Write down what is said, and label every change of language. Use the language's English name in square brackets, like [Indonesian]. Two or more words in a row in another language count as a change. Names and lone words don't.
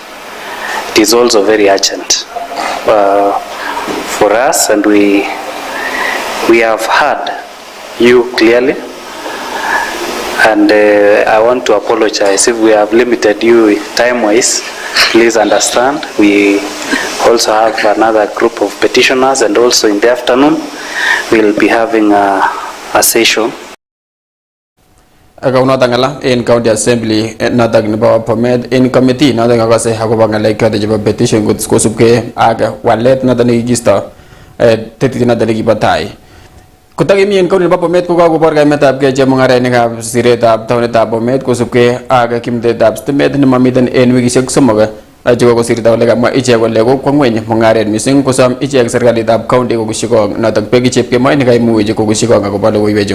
[English] It is also very urgent for us, and we have heard you clearly, and I want to apologize if we have limited you time-wise. Please understand, we also have another group of petitioners, and also in the afternoon we'll be having a session. [Kalenjin] Ako natangala in [English] County Assembly [Kalenjin] natag nebo Bomet in committee natang akase akobo ngalek choto chebo petition kosubke ak walet noto nekikisto tetit noto nekibatai. Kotagemi en county nebo Bomet ko kakobor kaimetab ke chemung'arainikab siretab taonitab Bomet kosubke ak kimtetab stimet nemamiten en wikisiek somok chekokosirto kole kamwa ichek kole kokwo ngweny mung'aret mising kosom ichek serikalitab county kokushikong notok peki chepkemoi nekaimuch kokushikong akobo logoiwechu.